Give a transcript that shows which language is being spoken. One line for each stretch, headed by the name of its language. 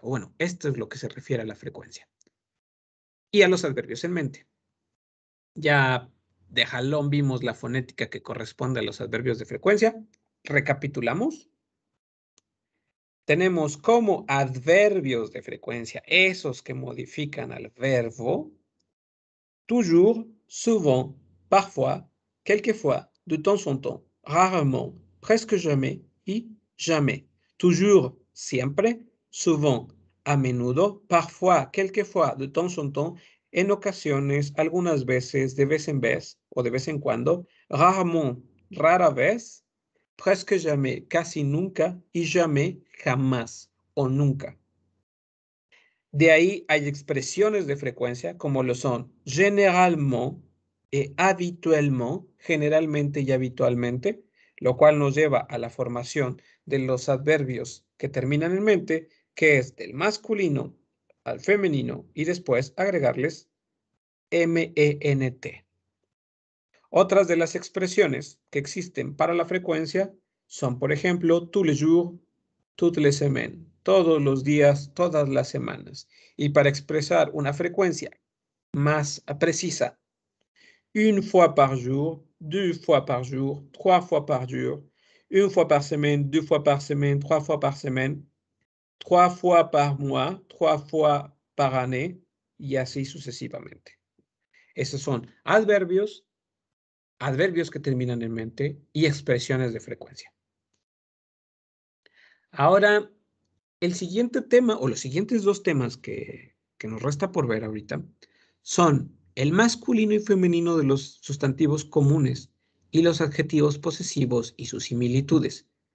Spanish: O bueno, esto es lo que se refiere a la frecuencia. Y a los adverbios en mente. Ya de jalón vimos la fonética que corresponde a los adverbios de frecuencia. Recapitulamos. Tenemos como adverbios de frecuencia esos que modifican al verbo.
French: Toujours, souvent, parfois, quelquefois, de temps en temps, rarement, presque jamais y jamais. Toujours,
Spanish: siempre,
French: souvent,
Spanish: a menudo,
French: parfois, quelquefois, de temps en temps,
Spanish: en ocasiones, algunas veces, de vez en vez o de vez en cuando,
French: rarement,
Spanish: rara vez,
French: presque jamais,
Spanish: casi nunca y
French: jamais,
Spanish: jamás o nunca. De ahí hay expresiones de frecuencia como lo son généralement y habituellement, generalmente y habitualmente, lo cual nos lleva a la formación de los adverbios que terminan en mente, que es del masculino al femenino y después agregarles ment. Otras de las expresiones que existen para la frecuencia son, por ejemplo,
French: tous les jours, toutes les semaines,
Spanish: todos los días, todas las semanas.
French: Y para expresar una frecuencia más precisa, une fois par jour, deux fois par jour, trois fois par jour, une fois par semaine, deux fois par semaine, trois fois par semaine, trois fois par mois, trois fois par année,
Spanish: y así sucesivamente. Esos son adverbios que terminan en mente y expresiones de frecuencia. Ahora, el siguiente tema o los siguientes dos temas que nos resta por ver ahorita son el masculino y femenino de los sustantivos comunes y los adjetivos posesivos y sus similitudes.